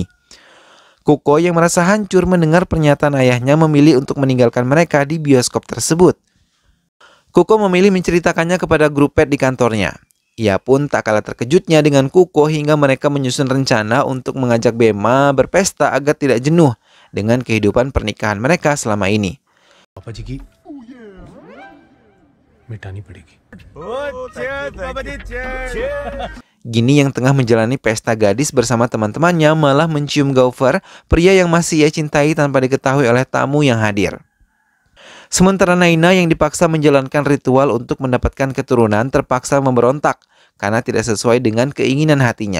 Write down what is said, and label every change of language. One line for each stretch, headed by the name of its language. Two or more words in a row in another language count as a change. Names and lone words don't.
Indonesian: Kuko yang merasa hancur mendengar pernyataan ayahnya memilih untuk meninggalkan mereka di bioskop tersebut. Kuko memilih menceritakannya kepada grup pet di kantornya. Ia pun tak kalah terkejutnya dengan Kuko hingga mereka menyusun rencana untuk mengajak Bema berpesta agar tidak jenuh dengan kehidupan pernikahan mereka selama ini.
Hindi: पापा जी की मिटानी पड़ेगी।
Indonesian: Gini yang tengah menjalani pesta gadis bersama teman-temannya malah mencium Gaufer, pria yang masih ia cintai tanpa diketahui oleh tamu yang hadir. Sementara Naina yang dipaksa menjalankan ritual untuk mendapatkan keturunan terpaksa memberontak karena tidak sesuai dengan keinginan hatinya.